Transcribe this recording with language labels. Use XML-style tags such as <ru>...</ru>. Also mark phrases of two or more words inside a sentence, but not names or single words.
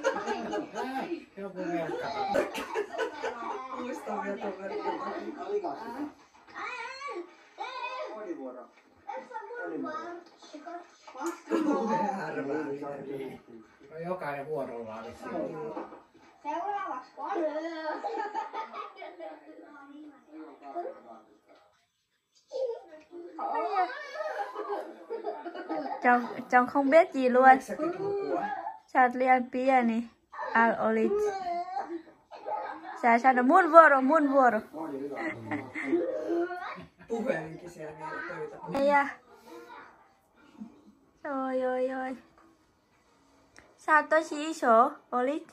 <fi>Joku merkka. Muistan No jokainen vuorollaan. Seuraavaksi</fi> <vi>Chồng không biết gì luôn.</vi> <fi>Sä oot liian pieni. Olit. Sä sano mun vuoro. Puhelinkin siellä vielä töitä. Ja. Oi. Sä oot tosi iso, olit.</fi>